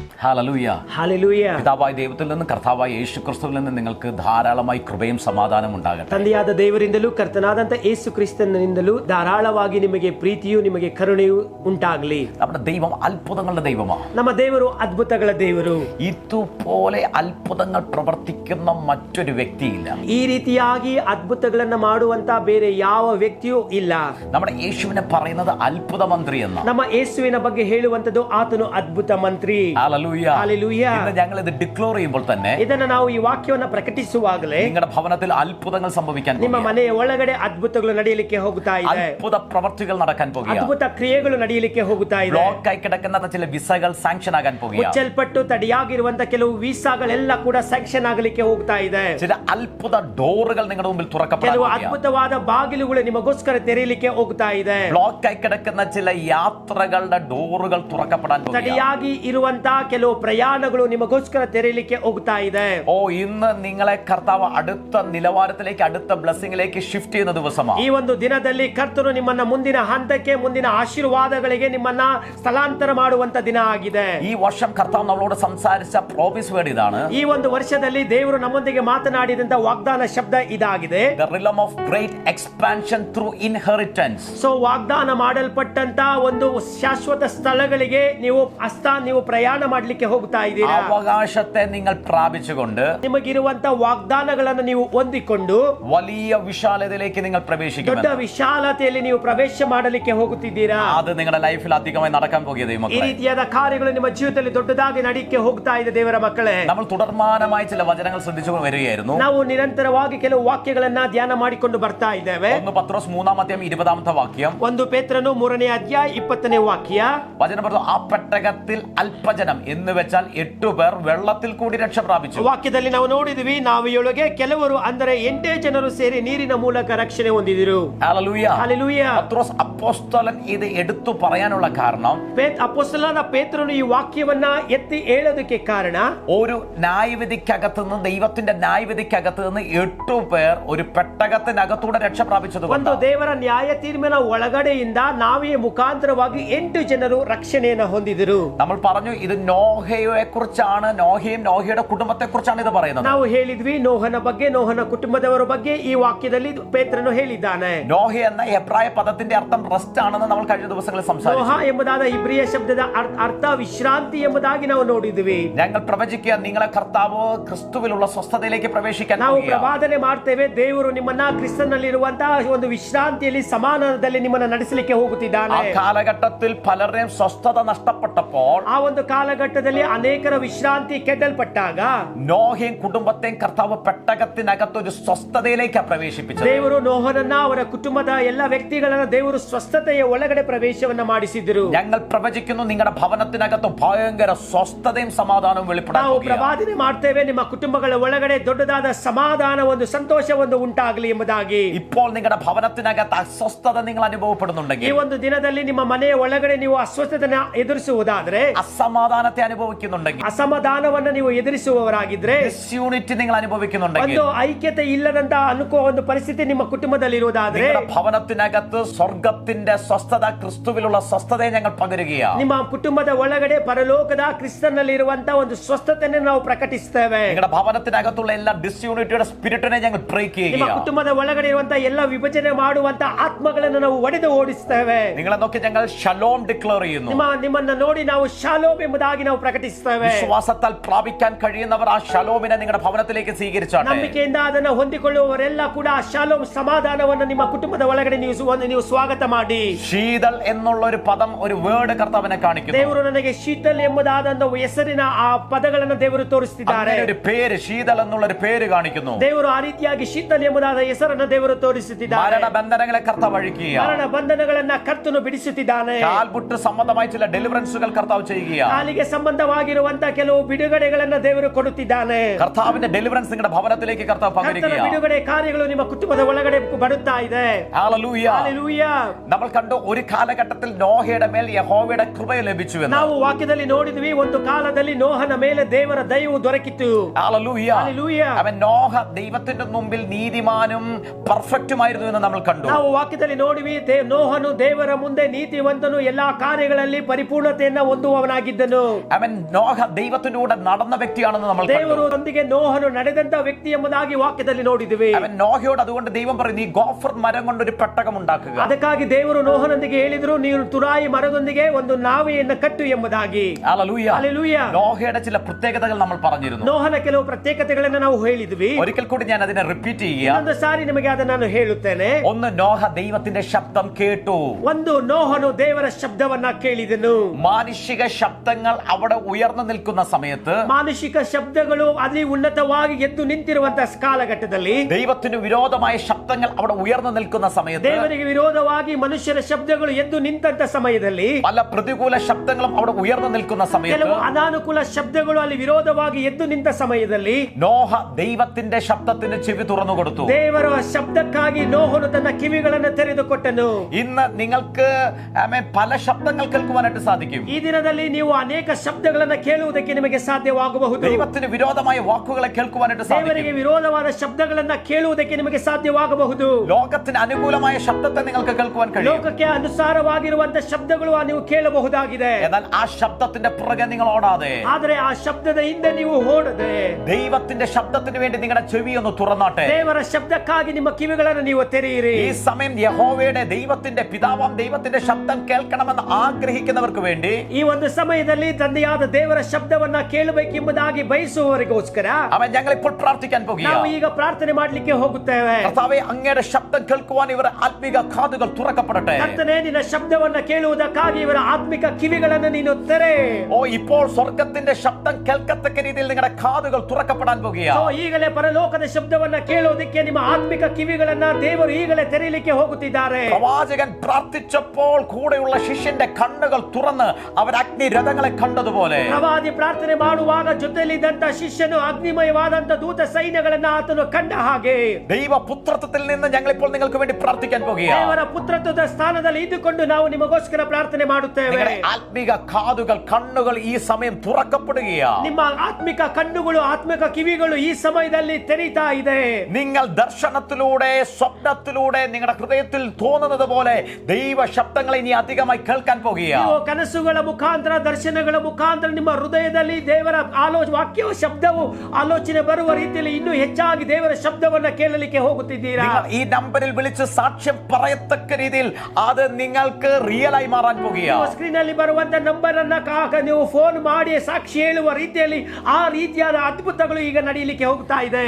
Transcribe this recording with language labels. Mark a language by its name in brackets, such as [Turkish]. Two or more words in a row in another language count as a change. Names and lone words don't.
[Malayalam] പിതാവായ ദൈവത്തിൽ നിന്ന് കർത്താവായ യേശു ക്രിസ്തുവിൽ നിന്ന് നിങ്ങൾക്ക് ധാരാളമായി കൃപയും സമാധാനം ഉണ്ടാകട്ടെ. [Kannada] ತಂದೆಯಾದ ದೇವರಿಂದಲೂ ಕರ್ತನಾದಂತ ಯೇಸು ಕ್ರಿಸ್ತನಿಂದಲೂ ಧಾರಾಳವಾಗಿ ನಿಮಗೆ ಪ್ರೀತಿಯು ನಿಮಗೆ ಕರುಣೆಯು ಉಂಟಾಗಲಿ. [Malayalam] നമ്മുടെ ദൈവം അത്ഭുതങ്ങളുടെ ദൈവമാണ്. [Kannada] ನಮ್ಮ ದೇವರು ಅದ್ಭುತಗಳ ದೇವರು. [Malayalam] ഇതുപോലെ അത്ഭുതങ്ങൾ പ്രവർത്തിക്കുന്ന മറ്റൊരു വ്യക്തിയില്ല. [Kannada] ಈ ರೀತಿಯಾಗಿ ಅದ್ಭುತಗಳನ್ನ ಮಾಡುವಂತ ಬೇರೆ ಯಾವ ವ್ಯಕ್ತಿಯೂ ಇಲ್ಲ. [Malayalam] നമ്മുടെ യേശുവിനെ പറയുന്നത് അത്ഭുത മന്ത്രി എന്നാണ്. [Kannada] ನಮ್ಮ ಯೇಸುವಿನ ಬಗ್ಗೆ ಹೇಳುವಂತದ್ದು ಆತನು ಅದ್ಭುತ ಮಂತ್ರಿ. [Malayalam] ഹല്ലേലൂയ. ഞങ്ങൾ ഇത് ഡിക്ലെയർ ചെയ്യുമ്പോൾ തന്നെ [Kannada] ಇದನ್ನ ನಾವು ಈ ವಾಕ್ಯವನ್ನ ಪ್ರಕಟಿಸುವಾಗಲೇ [Malayalam] നിങ്ങളുടെ ഭവനത്തിൽ അത്ഭുതങ്ങൾ സംഭവിക്കാൻ [Kannada] ನಿಮ್ಮ ಮನೆಯ ಒಳಗಡೆ ಅದ್ಭುತಗಳು ನಡೆಯಲಿಕ್ಕೆ ಹೋಗುತ್ತಾ ಇದೆ. [Malayalam] അത്ഭുത പ്രവർത്തികൾ നടക്കാൻ പോകുകയാണ്. [Kannada] ಅದ್ಭುತ ಕ್ರಿಯೆಗಳು ನಡೆಯಲಿಕ್ಕೆ ಹೋಗುತ್ತಾ ಇದೆ. [Malayalam] ಬ್ಲಾಕ್ ಆಗಿ കിടക്കുന്ന ചില ವಿಸಾಗಳು ಸ್ಯಾಂಕ್ಷನ್ ಆಗಾൻ പോകുകയാണ്. [Kannada] ಮುಚ್ಚಲ್ಪಟ್ಟು ತಡೆಯಾಗಿರುವಂತ ಕೆಲವು ವೀಸಾಗಳೆಲ್ಲ ಕೂಡ ಸ್ಯಾಂಕ್ಷನ್ ಆಗಲಿಕ್ಕೆ ಹೋಗ್ತಾ ಇದೆ. [Malayalam] ചില അത്ഭുത ഡോറുകൾ നിങ്ങളുടെ മുമ്പിൽ തുറക്കപ്പെടാൻ [Kannada] ಕೆಲವು [Malayalam] പോകുകയാണ്. [Kannada] ಅದ್ಭುತವಾದ ಬಾಗಿಲುಗಳು ನಿಮಗೋಸ್ಕರ ತೆರೆಯಲಿಕ್ಕೆ ಹೋಗ್ತಾ ಇದೆ. [Malayalam] ಬ್ಲಾಕ್ ಆಗಿ കിടക്കുന്ന ചില യാത്രകളുടെ ഡോറുകൾ തുറക്കപ്പെടാൻ പോകുകയാണ്. [Kannada] ತಡೆಯಾಗಿ ಇರುವಂತ ಕೆಲವು ಪ್ರಯಾಣಗಳು ನಿಮಗೋಸ್ಕರ ತೆರೆಯಲಿಕ್ಕೆ ಹೋಗ್ತಾ ಇದೆ. [Malayalam] ഇന്ന് നിങ്ങളെ കർത്താവ് അടുത്ത നിലവാരത്തിലേക്ക് അടുത്ത ബ്ലെസ്സിംഗിലേക്ക് ഷിഫ്റ്റ് ചെയ്യുന്ന ദിവസമാണ്. [Kannada] ಈ ಒಂದು ದಿನದಲ್ಲಿ ಕರ್ತನು ನಿಮ್ಮನ್ನ ಮುಂದಿನ ಹಂತಕ್ಕೆ ಮುಂದಿನ ಆಶೀರ್ವಾದಗಳಿಗೆ ನಿಮ್ಮನ್ನ ಸ್ಥಳಾಂತರ ಮಾಡುವಂತ ದಿನ ಆಗಿದೆ. [Malayalam] ഈ വർഷം കർത്താവ് നമ്മളോട് സംസാരിച്ച [English] promise word [Malayalam] ഇതാണ്. [Kannada] ಈ ಒಂದು ವರ್ಷದಲ್ಲಿ ದೇವರು ನಮ್ಮೊಂದಿಗೆ ಮಾತನಾಡಿದಂತ ವಾಗ್ದಾನ ಶಬ್ದ ಇದಾಗಿದೆ. [English] The realm of great expansion through inheritance. [Kannada] ವಾಗ್ದಾನ ಮಾಡಲ್ಪಟ್ಟಂತ ಒಂದು ಶಾಶ್ವತ ಸ್ಥಳಗಳಿಗೆ ನೀವು ಪ್ರಯಾಣ ಮಾಡಲಿಕ್ಕೆ ಹೋಗ್ತಾ ಇದ್ದೀರಾ. [Malayalam] അവകാശത്തെ നിങ്ങൾ പ്രാപിച്ചുകൊണ്ട് [Kannada] ನಿಮಗಿರುವಂತ ವಾಗ್ದಾನಗಳನ್ನು ನೀವು ಹೊಂದಿಕೊಂಡು [Malayalam] വലിയ വിശാലതയിലേക്ക് നിങ്ങൾ പ്രവേശിക്കും. [Kannada] ದೊಡ್ಡ ವಿಶಾಲತೆಯಲ್ಲಿ ನೀವು ಪ್ರವೇಶ ಮಾಡಲಿಕ್ಕೆ ಹೋಗುತ್ತಿದ್ದೀರಾ. [Malayalam] അത് നിങ്ങളുടെ ലൈഫിൽ അധികമായി നടക്കാൻ പോകുന്നത് [Kannada] ಈ ರೀತಿಯಾದ ಕಾರ್ಯಗಳು ನಿಮ್ಮ ಜೀವಿತದಲ್ಲಿ ದೊಡ್ಡದಾಗಿ ನಡೆಯಕ್ಕೆ ಹೋಗ್ತಾ ಇದೆ ದೇವರ ಮಕ್ಕಳೇ. [Malayalam] നമ്മൾ തുടർമാനമായി ചില വചനങ്ങൾ ശ്രദ്ധിച്ചുകൊണ്ട് വരികയായിരുന്നു. [Kannada] ನಾವು ನಿರಂತರವಾಗಿ ಕೆಲವು ವಾಕ್ಯಗಳನ್ನ ಧ್ಯಾನ ಮಾಡಿಕೊಂಡು ಬರ್ತಾ ಇದ್ದೇವೆ. [Malayalam] 1 പത്രോസ് 3-ാമത്തെ വാക്യം. [Kannada] 1 ಪೇತ್ರನು 3ನೇ ಅಧ್ಯಾಯ 20ನೇ ವಾಕ್ಯ. [Malayalam] വചനം പറഞ്ഞു, ആ പെട്ടകത്തിൽ അല്പജനം എന്ന് വെച്ചാൽ 8 പേർ വെള്ളത്തിൽ കൂടി രക്ഷ പ്രാപിച്ചു. [Kannada] ವಾಕ್ಯದಲ್ಲಿ ನಾವು ನೋಡಿದ್ವಿ, ನಾವೆಯೊಳಗೆ ಕೆಲವರು ಅಂದರೆ 8 ಜನರು ಸೇರಿ ನೀರಿನ ಮೂಲಕ ರಕ್ಷಣೆ ಹೊಂದಿದರು. [Malayalam] ഹല്ലേലൂയ. പത്രോസ് അപ്പോസ്തലൻ ഇത് എടുത്തു പറയാനുള്ള കാരണം, [Kannada] ಅಪೊಸ್ತಲನಾದ ಪೇತ್ರನು ಈ ವಾಕ್ಯವನ್ನ ಎತ್ತಿ ಹೇಳೋದಕ್ಕೆ ಕಾರಣ, [Malayalam] ഒരു ന്യായവിധിക്കകത്ത് നിന്ന് ദൈവത്തിന്റെ ന്യായവിധിക്കകത്ത് നിന്ന് 8 പേർ ഒരു പെട്ടകത്തിനകത്തൂടെ രക്ഷ പ്രാപിച്ചത്. [Kannada] ಒಂದು ದೇವರ ನ್ಯಾಯ ತೀರ್ಪಿನ ಒಳಗಡೆಯಿಂದ ನಾವೇ ಮುಖಾಂತರವಾಗಿ 8 ಜನರು ರಕ್ಷಣೆಯನ್ನು ಹೊಂದಿದರು. [Malayalam] നമ്മൾ പറഞ്ഞു ഇത് നോഹയെ കുറിച്ചാണ്, നോഹയും നോഹയുടെ കുടുംബത്തെ കുറിച്ചാണ് ഇത് പറയുന്നത്. [Kannada] ನಾವು ಹೇಳಿದ್ವಿ ನೋಹನ ಬಗ್ಗೆ, ನೋಹನ ಕುಟುಂಬದವರ ಬಗ್ಗೆ ಈ ವಾಕ್ಯದಲ್ಲಿ ಪೇತ್ರನು ಹೇಳಿದ್ದಾನೆ. [Malayalam] നോഹ എന്ന എബ്രായ പദത്തിന്റെ അർത്ഥം റെസ്റ്റ് ആണെന്ന് നമ്മൾ കഴിഞ്ഞ ദിവസങ്ങളിൽ സംസാരിച്ചു. [Kannada] ನೋಹ ಎಂಬುದಾದ ಇಬ್ರಿಯ ಶಬ್ದದ ಅರ್ಥ ವಿಶ್ರಾಂತಿ ಎಂಬುದಾಗಿ ನಾವು ನೋಡಿದ್ವಿ. [Malayalam] ഞങ്ങൾ പ്രവചിക്കുക, നിങ്ങളെ കർത്താവ് ക്രിസ്തുവിലുള്ള ಸ್ವಸ್ಥತೆയിലേക്ക് പ്രവേശിക്കാൻ [Kannada] ನಾವು ಪ್ರವಾದನೆ ಮಾಡ್ತೇವೆ, ದೇವರು ನಿಮ್ಮನ್ನ ಕ್ರಿಸ್ತನಲ್ಲಿರುವಂತಹ ಒಂದು ವಿಶ್ರಾಂತಿಯಲ್ಲಿ ಸಮಾಧಾನದಲ್ಲಿ ನಿಮ್ಮನ್ನ ನಡೆಸಲಿಕ್ಕೆ ಹೋಗುತ್ತಿದ್ದಾನೆ. [Malayalam] ആ കാലഘട്ടത്തിൽ പലരുടെയും സ്വസ്ഥത നഷ്ടപ്പെട്ടപ്പോൾ, [Kannada] ಆ ಒಂದು ಕಾಲಘಟ್ಟದಲ್ಲಿ ಅನೇಕರ ವಿಶ್ರಾಂತಿ ಕೆಡಲ್ಪಟ್ಟಾಗ [Malayalam] നോഹയും കുടുംബത്തെയും കർത്താവ് പെട്ടകത്തിനകത്ത് ഒരു സ്വസ്ഥതയിലേക്ക് പ്രവേശിപ്പിച്ചു. [Kannada] ದೇವರು ನೋಹನನ್ನ ಅವರ ಕುಟುಂಬದ ಎಲ್ಲ ವ್ಯಕ್ತಿಗಳನ್ನ ದೇವರು ಸ್ವಸ್ಥತೆಯ ಒಳಗಡೆ ಪ್ರವೇಶವನ್ನ ಮಾಡಿಸಿದರು. [Malayalam] ഞങ്ങൾ പ്രവചിക്കുന്നു, നിങ്ങളുടെ ഭവനത്തിനകത്ത് ഭയങ്കര സ്വസ്ഥതയും സമാധാനവും വെളിപ്പെടാൻ [Kannada] ನಾವು ಪ್ರವಾದನೆ ಮಾಡ್ತೇವೆ, ನಿಮ್ಮ ಕುಟುಂಬಗಳ ಒಳಗಡೆ ದೊಡ್ಡದಾದ ಸಮಾಧಾನ, ಒಂದು ಸಂತೋಷ ಒಂದು ಉಂಟಾಗಲಿ ಎಂಬುದಾಗಿ. [Malayalam] ഇപ്പോൾ നിങ്ങളുടെ ഭവനത്തിനകത്ത് അസ്വസ്ഥത നിങ്ങൾ അനുഭവപ്പെടുന്നുണ്ടെങ്കിൽ, [Kannada] ಈ ಒಂದು ದಿನದಲ್ಲಿ ನಿಮ್ಮ ಮನೆಯ ಒಳಗಡೆ ನೀವು ಅಸ್ವಸ್ಥತೆನ ಎದುರಿಸುವುದಾದ್ರೆ, [Malayalam] അസമാധാനത്തെ അനുഭവിക്കുന്നുണ്ടെങ്കിൽ, [Kannada] ಅಸಮಾಧಾನವನ್ನು ನೀವು ಎದುರಿಸುವವರಾಗಿದ್ರೆ, [Malayalam] ഡിസ്യൂണിറ്റി നിങ്ങൾ അനുഭവിക്കുന്നുണ്ടെങ്കിൽ, [Kannada] ಒಂದು ಐಕ್ಯತೆ ಇಲ್ಲದಂತ ಒಂದು ಪರಿಸ್ಥಿತಿ ನಿಮ್ಮ ಕುಟುಂಬದಲ್ಲಿ ಇರುವುದಾದ್ರೆ, [Malayalam] നിങ്ങളുടെ ഭവനത്തിനകത്ത് സ്വർഗത്തിന്റെ സ്വസ്ഥത, ക്രിസ്തുവിലുള്ള സ്വസ്ഥതയെ ഞങ്ങൾ പകരുകയാണ്. [Kannada] ನಿಮ್ಮ ಕುಟುಂಬದ ಒಳಗಡೆ ಪರಲೋಕದ ಕ್ರಿಸ್ತನಲ್ಲಿ ಇರುವಂತಹ ಒಂದು ಸ್ವಸ್ಥತೆಯನ್ನು ನಾವು ಪ್ರಕಟಿಸುತ್ತೇವೆ. [Malayalam] നിങ്ങളുടെ ഭവനത്തിനകത്തുള്ള എല്ലാ ഡിസ്യൂണിറ്റിയുടെ സ്പിരിറ്റിനെ ഞങ്ങൾ ബ്രേക്ക് [Kannada] ನಿಮ್ಮ [Malayalam] ചെയ്യുകയാണ്. [Kannada] ಕುಟುಂಬದ ಒಳಗಡೆ ಇರುವಂತಹ ಎಲ್ಲ ವಿಭಜನೆ ಮಾಡುವಂತ ಆತ್ಮಗಳನ್ನು ನಾವು ಒಡೆದು ಓಡಿಸುತ್ತೇವೆ. [Malayalam] നിങ്ങളെ നോക്കി ഞങ്ങൾ ഷലോം ഡിക്ലെയർ ചെയ്യുന്നു. [Kannada] ನಿಮ್ಮನ್ನ ನೋಡಿ ನಾವು ಶಾಲೋಮ್ ಎಂಬುದಾಗಿ ನಾವು ಪ್ರಕಟಿಸುತ್ತೇವೆ. [Malayalam] വിശ്വാസത്താൽ പ്രാപിക്കാൻ കഴിയുന്നവർ ആ ഷലോമിനെ നിങ്ങളുടെ ഭവനത്തിലേക്ക് സ്വീകരിച്ചാട്ടെ. [Kannada] ನಂಬಿಕೆಯಿಂದ ಅದನ್ನು ಹೊಂದಿಕೊಳ್ಳುವವರೆಲ್ಲ ಕೂಡ ಆ ಶಾಲೋಮ್ ಸಮಾಧಾನವನ್ನು ನಿಮ್ಮ ಕುಟುಂಬದ ಒಳಗಡೆ ನೀವು ಸ್ವಾಗತ ಮಾಡಿ. [Malayalam] ശീതൽ എന്നുള്ള ഒരു പദം, ഒരു വേർഡ് കർത്താവിനെ കാണിക്കുന്നു. [Kannada] ದೇವರು ನನಗೆ ಶೀತಲ್ ಎಂಬುದಾದ ಹೆಸರಿನ ಆ ಪದಗಳನ್ನು ದೇವರು ತೋರಿಸುತ್ತಿದ್ದಾರೆ. [Malayalam] ഒരു പേര്, ശീതൽ എന്നുള്ള ഒരു പേര് കാണിക്കുന്നു. [Kannada] ದೇವರು ಆ ರೀತಿಯಾಗಿ ಶೀತಲ್ ಎಂಬುದಾದ ಹೆಸರನ್ನು ದೇವರು ತೋರಿಸುತ್ತಿದ್ದಾರೆ. [Malayalam] മരണ ബന്ധനങ്ങളെ കർത്താവ് അഴിക്കുക. [Kannada] ಮರಣ ಬಂಧನಗಳನ್ನ ಕರ್ತನು ಬಿಡಿಸುತ್ತಿದ್ದಾನೆ. [Malayalam] കാൽമുട്ട് സംബന്ധമായ ചില ഡെലിവറൻസുകൾ കർത്താവ് ചെയ്യുക. [Kannada] ಕಾಲಿಗೆ ಸಂಬಂಧವಾಗಿರುವಂತ ಕೆಲವು ಬಿಡುಗಡೆಗಳನ್ನ ದೇವರು ಕೊಡುತ್ತಿದ್ದಾನೆ. [Malayalam] കർത്താവിന്റെ ഡെലിവറൻസ് നിങ്ങളുടെ ഭവനത്തിലേക്ക് കർത്താവ് പകരുക. [Kannada] ಬಿಡುಗಡೆ ಕಾರ್ಯಗಳು ನಿಮ್ಮ ಕುಟುಂಬದ ಒಳಗಡೆ ಬರುತ್ತಾ ಇದೆ. [Malayalam] ഹല്ലേലൂയ. നമ്മൾ കണ്ടു, ഒരു കാലഘട്ടത്തിൽ നോഹയുടെ മേൽ യഹോവയുടെ കൃപ ലഭിച്ചു എന്ന്. [Kannada] ನಾವು ವಾಕ್ಯದಲ್ಲಿ ನೋಡಿದ್ವಿ, ಒಂದು ಕಾಲದಲ್ಲಿ ನೋಹನ ಮೇಲೆ ದೇವರ ದಯವು ದೊರಕಿತು. [Malayalam] ഹല്ലേലൂയ. അവൻ നോഹ ദൈവത്തിന്റെ മുമ്പിൽ നീതിമാനും പെർഫെക്റ്റുമായിരുന്നു എന്ന് നമ്മൾ കണ്ടു. [Kannada] ನಾವು ವಾಕ್ಯದಲ್ಲಿ ನೋಡಿವಿ, ನೋಹನು ದೇವರ ಮುಂದೆ ನೀತಿವಂತನು, ಎಲ್ಲಾ ಕಾರ್ಯಗಳಲ್ಲಿ ಪರಿಪೂರ್ಣತೆಯನ್ನು ಹೊಂದುವವನಾಗಿದ್ದನು. [Malayalam] അവൻ നോഹ ദൈവത്തിന്റെ കൂടെ നടന്ന വ്യക്തിയാണെന്ന് നമ്മൾ കണ്ടു. [Kannada] ದೇವರೊಂದಿಗೆ ನೋಹನು ನಡೆದಂತ ವ್ಯಕ್ತಿ ಎಂಬುದಾಗಿ ವಾಕ್ಯದಲ್ಲಿ ನೋಡಿದ್ದೇವೆ. [Malayalam] അവൻ നോഹയോട് അതുകൊണ്ട് ദൈവം പറയും, നീ ഗോഫർ മരം കൊണ്ട് ഒരു പെട്ടകം ഉണ്ടാക്കുക. [Kannada] ಅದಕ್ಕಾಗಿ ದೇವರು ನೋಹನೊಂದಿಗೆ ಹೇಳಿದ್ರು, ನೀನು ತುರಾಯಿ ಮರದೊಂದಿಗೆ ಒಂದು ನಾವೆಯನ್ನು ಕಟ್ಟು ಎಂಬುದಾಗಿ. [Malayalam] ഹല്ലേലൂയ. ഹല്ലേലൂയ. നോഹയുടെ ചില പ്രത്യേകതകൾ നമ്മൾ പറഞ്ഞിരുന്നു. [Kannada] ನೋಹನ ಕೆಲವು ಪ್ರತ್ಯೇಕತೆಗಳನ್ನು ನಾವು ಹೇಳಿದ್ವಿ. [Malayalam] ഒരിക്കൽ കൂടി ഞാൻ അതിനെ റിപ്പീറ്റ് ചെയ്യുക. [Kannada] ಇನ್ನೊಂದು ಸಾರಿ ನಿಮಗೆ ಅದನ್ನು ನಾನು ಹೇಳುತ್ತೇನೆ. [Malayalam] ഒന്ന്, നോഹ ദൈവത്തിന്റെ ശബ്ദം കേട്ടു. [Kannada] ಒಂದು, ನೋಹನು ದೇವರ ಶಬ್ದವನ್ನ ಕೇಳಿದನು. [Malayalam] മാനുഷിക ശബ്ദങ്ങൾ അവിടെ ഉയർന്നു നിൽക്കുന്ന സമയത്ത്, [Kannada] ಮಾನುಷಿಕ ಶಬ್ದಗಳು ಅಲ್ಲಿ ಉನ್ನತವಾಗಿ ಎದ್ದು ನಿಂತಿರುವಂತಹ ಕಾಲಘಟ್ಟದಲ್ಲಿ, [Malayalam] ദൈവത്തിന് വിരോധമായ ശബ്ദങ്ങൾ അവിടെ ഉയർന്നു നിൽക്കുന്ന സമയത്ത്, [Kannada] ದೇವರಿಗೆ ವಿರೋಧವಾಗಿ ಮನುಷ್ಯರ ಶಬ್ದಗಳು ಎದ್ದು ನಿಂತ ಸಮಯದಲ್ಲಿ, [Malayalam] പല പ്രതികൂല ശബ്ദങ്ങളും അവിടെ ഉയർന്നു നിൽക്കുന്ന സമയത്ത്, [Kannada] ಕೆಲವು ಅನಾನುಕೂಲ ಶಬ್ದಗಳು ಅಲ್ಲಿ ವಿರೋಧವಾಗಿ ಎದ್ದು ನಿಂತ ಸಮಯದಲ್ಲಿ, [Malayalam] നോഹ ദൈവത്തിന്റെ ശബ്ദത്തിന് ചെവി തുറന്നു കൊടുത്തു. [Kannada] ದೇವರ ಶಬ್ದಕ್ಕಾಗಿ ನೋಹನು ತನ್ನ ಕಿವಿಗಳನ್ನು ತೆರೆದುಕೊಟ್ಟನು. [Malayalam] ഇന്ന് നിങ്ങൾക്ക് പല ശബ്ദങ്ങൾ കേൾക്കുവാനായിട്ട് സാധിക്കും. [Kannada] ಈ ದಿನದಲ್ಲಿ ನೀವು ಅನೇಕ ಶಬ್ದಗಳನ್ನು ಕೇಳುವುದಕ್ಕೆ ನಿಮಗೆ ಸಾಧ್ಯವಾಗಬಹುದು. [Malayalam] ദൈവത്തിന് വിരോധമായ വാക്കുകളെ കേൾക്കുവാനായിട്ട് [Kannada] ದೇವರಿಗೆ [Malayalam] സാധിക്കും. [Kannada] ವಿರೋಧವಾದ ಶಬ್ದಗಳನ್ನ ಕೇಳುವುದಕ್ಕೆ ನಿಮಗೆ ಸಾಧ್ಯವಾಗಬಹುದು. [Malayalam] ലോകത്തിന് അനുകൂലമായ ശബ്ദത്തെ നിങ്ങൾക്ക് കേൾക്കുവാൻ കഴിയും. [Kannada] ಲೋಕಕ್ಕೆ ಅನುಸಾರವಾಗಿರುವಂತಹ ಶಬ್ದಗಳು ನೀವು ಕೇಳಬಹುದಾಗಿದೆ. [Malayalam] എന്നാൽ ആ ശബ്ദത്തിന്റെ പുറകെ നിങ്ങൾ ഓടാതെ, [Kannada] ಆದರೆ ಆ ಶಬ್ದದ ಹಿಂದೆ ನೀವು ಓಡದೆ, [Malayalam] ദൈവത്തിന്റെ ശബ്ദത്തിന് വേണ്ടി നിങ്ങളുടെ ചെവി ഒന്ന് തുറന്നാട്ടെ. [Kannada] ದೇವರ ಶಬ್ದಕ್ಕಾಗಿ ನಿಮ್ಮ ಕಿವಿಗಳನ್ನು ನೀವು ತೆರೆಯಿರಿ. [Malayalam] ഈ സമയം യഹോവയുടെ ദൈവത്തിന്റെ പിതാവാം ദൈവത്തിന്റെ ശബ്ദം കേൾക്കണമെന്ന് ആഗ്രഹിക്കുന്നവർക്ക് വേണ്ടി, [Kannada] ಈ ಒಂದು സമയದಲ್ಲಿ ತಂದೆಯಾದ ದೇವರ ಶಬ್ದವನ್ನ ಕೇಳಬೇಕೆಂಬುದಾಗಿ ಬಯಸುವವರಿಗೋಸ್ಕರ [Malayalam] അവൻ ഞങ്ങൾ ഇപ്പോൾ പ്രാർത്ഥിക്കാൻ പോകുക. [Kannada] ನಾವು ಈಗ ಪ್ರಾರ್ಥನೆ ಮಾಡಲಿಕ್ಕೆ ಹೋಗುತ್ತೇವೆ. [Malayalam] കർത്താവേ, അങ്ങയുടെ ശബ്ദം കേൾക്കുവാൻ ഇവർ ആത്മിക കാതുകൾ തുറക്കപ്പെടട്ടെ. [Kannada] ಕರ್ತನೇ, ನಿನ್ನ ಶಬ್ದವನ್ನ ಕೇಳುವುದಕ್ಕಾಗಿ ಇವರ ಆತ್ಮಿಕ ಕಿವಿಗಳನ್ನು ನೀನು ತೆರೆ. [Malayalam] ഓ, ഇപ്പോൾ സ്വർഗത്തിന്റെ ശബ്ദം കേൾക്കത്തക്ക രീതിയിൽ നിങ്ങളുടെ കാതുകൾ തുറക്കപ്പെടാൻ പോകുക. [Kannada] ಈಗಲೇ ಪರಲೋಕದ ಶಬ್ದವನ್ನ ಕೇಳುವುದಕ್ಕೆ ನಿಮ್ಮ ಆತ್ಮಿಕ ಕಿವಿಗಳನ್ನ ದೇವರು ಈಗಲೇ ತೆರೆಯಲಿಕ್ಕೆ ಹೋಗುತ್ತಿದ್ದಾರೆ. [Malayalam] പ്രവാചകൻ പ്രാർത്ഥിച്ചപ്പോൾ കൂടെയുള്ള ശിഷ്യന്റെ കണ്ണുകൾ തുറന്ന് അവർ അഗ്നിരഥങ്ങളെ കണ്ടതുപോലെ, [Kannada] ಪ್ರವಾದಿ ಪ್ರಾರ್ಥನೆ ಮಾಡುವಾಗ ಜೊತೆಯಲ್ಲಿದ್ದಂತ ಶಿಷ್ಯನು ಅಗ್ನಿಮಯವಾದಂತ ದೂತ ಸೈನ್ಯಗಳನ್ನ ಆತನು ಕಂಡ ಹಾಗೆ, [Malayalam] ദൈവപുത്രത്വത്തിൽ നിന്ന് ഞങ്ങൾ ഇപ്പോൾ നിങ്ങൾക്ക് വേണ്ടി പ്രാർത്ഥിക്കാൻ പോകുക. [Kannada] ದೇವರ ಪುತ್ರತ್ವದ ಸ್ಥಾನದಲ್ಲಿ ಇದ್ದುಕೊಂಡು ನಾವು ನಿಮಗೋಸ್ಕರ ಪ್ರಾರ್ಥನೆ ಮಾಡುತ್ತೇವೆ. [Malayalam] നിങ്ങളുടെ ആത്മിക കാതുകൾ, കണ്ണുകൾ ഈ സമയം തുറക്കപ്പെടുകയാണ്. [Kannada] ನಿಮ್ಮ ಆತ್ಮಿಕ ಕಣ್ಣುಗಳು, ಆತ್ಮಿಕ ಕಿವಿಗಳು ಈ ಸಮಯದಲ್ಲಿ ತೆರೀತಾ ಇದೆ. [Malayalam] നിങ്ങൾ ദർശനത്തിലൂടെ, സ്വപ്നത്തിലൂടെ നിങ്ങളുടെ ഹൃദയത്തിൽ തോന്നുന്നത് പോലെ ദൈവ ശബ്ദങ്ങളെ ഇനി അധികമായി കേൾക്കാൻ പോകുകയാണ്. [Kannada] ನೀವು ಕನಸುಗಳ ಮುಖಾಂತರ, ದರ್ಶನಗಳ ಮುಖಾಂತರ ನಿಮ್ಮ ಹೃದಯದಲ್ಲಿ ದೇವರ ವಾಕ್ಯವು, ಶಬ್ದವು, ಆಲೋಚನೆ ಬರುವ ರೀತಿಯಲ್ಲಿ ಇನ್ನೂ ಹೆಚ್ಚಾಗಿ ದೇವರ ಶಬ್ದವನ್ನ ಕೇಳಲಿಕ್ಕೆ ಹೋಗುತ್ತಿದ್ದೀರಾ. [Malayalam] നിങ്ങൾ ഈ നമ്പറിൽ വിളിച്ച് സാക്ഷ്യം പറയത്തക്ക രീതിയിൽ അത് നിങ്ങൾക്ക് റിയൽ ആയി മാറാൻ പോകുകയാണ്. [Kannada] ಸ್ಕ್ರೀನ್ ಅಲ್ಲಿ ಬರುವಂತ ನಂಬರ್ ಅನ್ನ ನೀವು ಫೋನ್ ಮಾಡಿ ಸಾಕ್ಷಿ ಹೇಳುವ ರೀತಿಯಲ್ಲಿ ಆ ರೀತಿಯಾದ ಅದ್ಭುತಗಳು ಈಗ ನಡೆಯಲಿಕ್ಕೆ ಹೋಗ್ತಾ ಇದೆ.